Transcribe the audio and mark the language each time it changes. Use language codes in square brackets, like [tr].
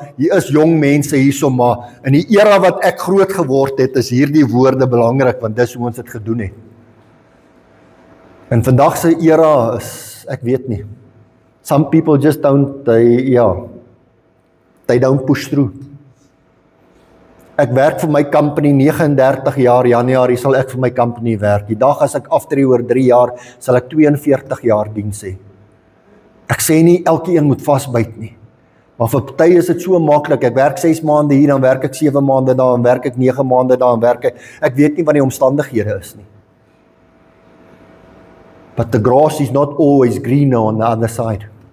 [af] Hier is jong mense hierso, maar in die era wat ek groot geword het, is hierdie woorde belangrik, want dis hoe ons dit gedoen het. En vandag se era is, ek weet nie. [en] Some people just don't, they don't push through. [af] Ek werk vir my company 39 jaar, Januarie sal ek vir my company werk. Die dag as ek aftree oor 3 jaar, sal ek 42 jaar diens hê. Ek sê nie elkeen moet vasbyt nie. Maar vir party is dit so maklik. Ek werk 6 maande hier, dan werk ek 7 maande daar, dan werk ek 9 maande daar, dan werk ek weet nie wat die omstandighede is nie. [en] But the grass is not always greener on the other side.